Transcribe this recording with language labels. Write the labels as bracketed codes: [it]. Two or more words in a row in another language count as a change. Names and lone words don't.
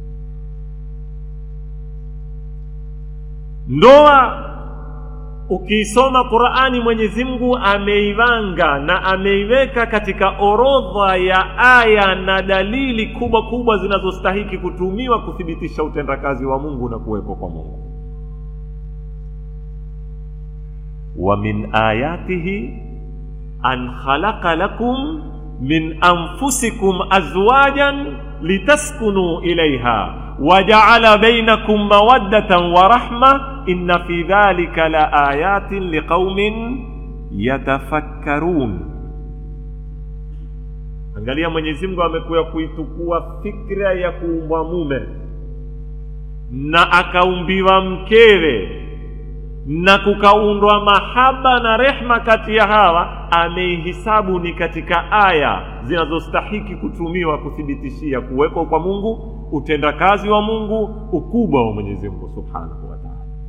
[sw] Ndoa ukisoma Qur'ani, Mwenyezi Mungu ameivanga na ameiweka katika orodha ya aya na dalili kubwa kubwa zinazostahiki kutumiwa kuthibitisha utendakazi wa Mungu na kuwepo kwa Mungu. [ar] ومن آياته أن خلق لكم من أنفسكم أزواجا لتسكنوا إليها وجعل بينكم مودة ورحمة إن في ذلك لآيات لقوم يتفكرون. [sw] Angalia, Mwenyezi Mungu amekuja kuitukua fikra ya kuumbwa mume na akaumbiwa mkewe na kukaundwa mahaba na rehma kati ya hawa, ameihisabu ni katika aya zinazostahiki kutumiwa kuthibitishia kuweko kwa Mungu, utendakazi wa Mungu, ukubwa wa Mwenyezi Mungu [ar] سبحانه وتعالى.